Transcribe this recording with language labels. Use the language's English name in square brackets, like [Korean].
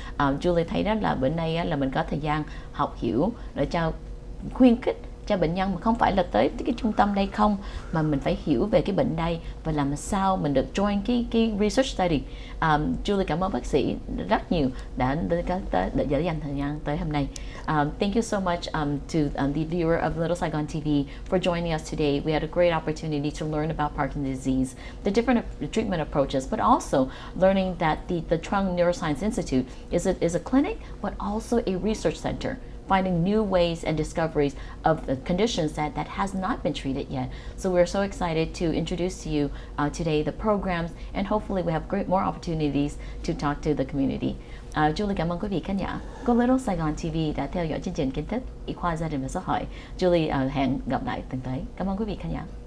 [Vietnamese] Julie thấy đó là bữa nay là mình có thời gian học hiểu để cho khuyến khích cho bệnh nhân, mà không phải là tới cái trung tâm đây không, mà mình phải hiểu về cái bệnh đây và làm sao mình được join cái research study. Julie cảm ơn bác sĩ rất nhiều đã dành thời gian tới hôm nay. [English] Thank you so much to the viewer of Little Saigon TV for joining us today. We had a great opportunity to learn about Parkinson's disease, the different treatment approaches, but also learning that the Trung Neuroscience Institute is a clinic, but also a research center, finding new ways and discoveries of the conditions that has not been treated yet. So we're so excited to introduce to you today the programs, and hopefully we have more opportunities to talk to the community. [Vietnamese] Julie cảm ơn quý vị khán giả của Little Saigon TV đã theo dõi chương trình kiến thức y khoa gia đình và xã hội. Julie hẹn gặp lại tuần tới. Cảm ơn quý vị khán giả.